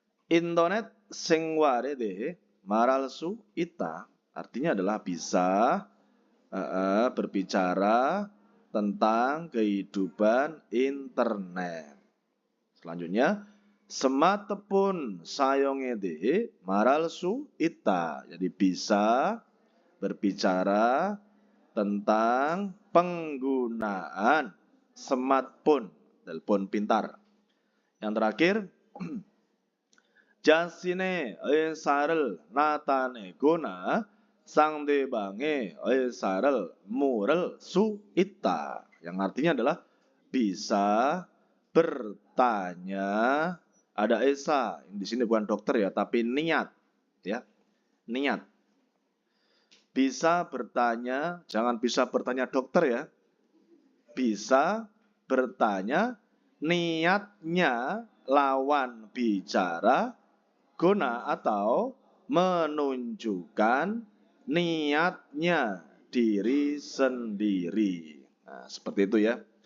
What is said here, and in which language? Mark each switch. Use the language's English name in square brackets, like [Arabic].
[Korean] Internet 생활에 대해 말할 수 있다. [Indonesian] Artinya adalah bisa berbicara tentang kehidupan internet. [Korean] Selanjutnya, smartphone 사용에 대해 말할 수 있다. [Indonesian] Jadi bisa berbicara tentang penggunaan smartphone, telepon pintar. Yang terakhir, [Korean] 자신의 의사를 나타내거나 상대방의 의사를 물을 수 있다. [Indonesian] Yang artinya adalah bisa bertanya, ada esa. Di sini bukan dokter ya, tapi niat, ya, niat. Bisa bertanya, jangan bisa bertanya dokter ya. Bisa bertanya, niatnya lawan bicara guna atau menunjukkan niatnya diri sendiri. Nah, seperti itu ya.